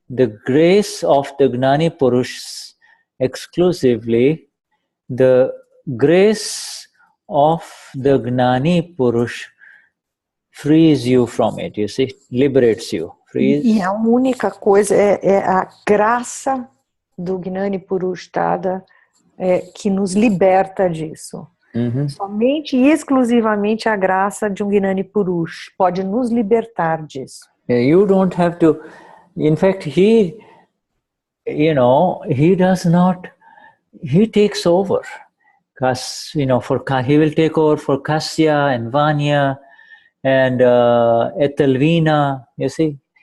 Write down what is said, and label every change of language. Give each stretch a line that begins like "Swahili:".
English: The grace of the Gnani Purush, exclusively, the grace of the Gnani Purush frees you from it, you see, liberates you.
Portuguese: E a única coisa é a graça do Gnani Purush Dada que nos liberta disso. Somente e exclusivamente a graça de um Gnani Purush pode nos libertar disso.
English: You don't have to. In fact, he does not, he takes over. Because, he will take over for Kasya and Vanya and Etelvina, you see.